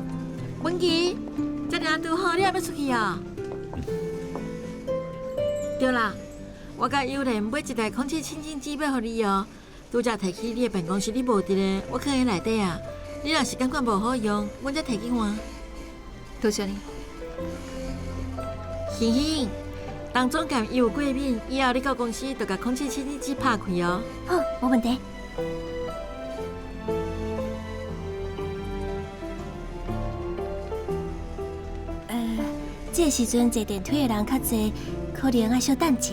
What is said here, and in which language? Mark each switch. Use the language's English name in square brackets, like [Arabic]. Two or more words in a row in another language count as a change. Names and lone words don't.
[Min Nan Chinese] 文琪，这尔拄好，你也要出去啊？对啦，我甲友人买一台空气清净机要互你哦。拄则摕去你的办公室，你无伫咧，我放喺内底啊。你若是感觉无好用，阮才摕去换。多谢你。欣欣，当总监伊有过敏，以后你到公司就甲空气清净机拍开哦。好，无问题。这个时阵坐电梯的人较侪，可能要稍等者。